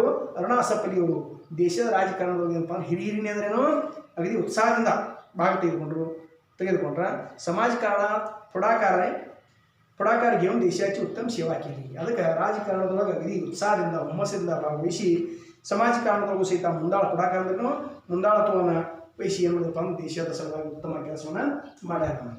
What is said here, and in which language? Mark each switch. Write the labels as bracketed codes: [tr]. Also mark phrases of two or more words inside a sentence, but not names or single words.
[kn] अरुणा असफली ಅವರು ದೇಶದ ರಾಜಕಾರಣದೊಳಗೆ ಏನಪ್ಪ ಹಿರಿಹಿರಿನೇ ಅಂದ್ರೇನು ಅಗದಿ ಉತ್ಸಾಹದಿಂದ ಭಾಗ ತೆಗೆದುಕೊಂಡ್ರೆ [mr] समाजकारणात पुढाकार घेऊन देशाची उत्तम सेवा केली। [kn] ಅದಕ್ಕೆ ರಾಜಕಾರಣದೊಳಗೆ ಅಗದಿ ಉತ್ಸಾಹದಿಂದ ಹುಮ್ಮಸ್ಸಿಂದ ಭಾಗವಹಿಸಿ समाजकारणದೊಳಗೂ ಸಹಿತ ಮುಂದಾಳ पुढाकार ಅಂದ್ರೇನು ಮುಂದಾಳತ್ವವನ್ನು ವಹಿಸಿ ಏನು ಮಾಡಿದಪ್ಪ ಅಂದ್ರೆ ದೇಶದ ಸಲುವಾಗಿ ಉತ್ತಮ ಕೆಲಸವನ್ನು ಮಾಡ್ಯಾರ.